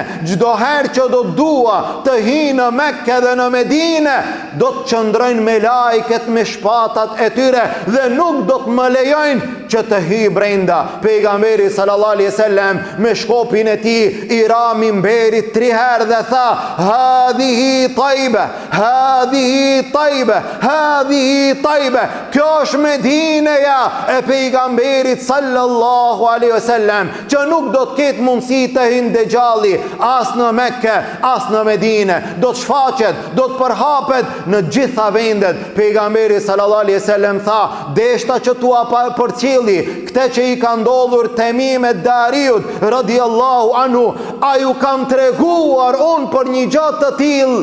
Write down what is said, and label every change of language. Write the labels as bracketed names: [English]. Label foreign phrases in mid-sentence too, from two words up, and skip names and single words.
[Albanian] Çdo herë që do dua të hy në Mekkë dhe në Medinë, do të qëndrojnë me lajket me shpatat e tyre dhe nuk do të më lejojnë që të hy brenda. Pejgamberi [Arabic] صلى الله عليه وسلم [Albanian] me shkopin e tij i ra minberit 3 herë dhe tha: [Arabic] "هذه طيبة، هذه طيبة، هذه طيبة." [Albanian] Kjo është Medineja e pejgamberit [Arabic] صلى الله عليه وسلم, [Albanian] që nuk do të ketë mundësi të hyjë Dejjalli as në Mekke, as në Medinë. Do të shfaqet, do të përhapet në gjitha vendet. Pejgamberi [Arabic] صلى الله عليه وسلم [Albanian] tha: "Deshta që tua përcjelli këte që i ka ndodhur Temim e Dariut [Arabic] رضي الله عنه, [Albanian] a ju kam treguar unë për një gjatë të tillë?"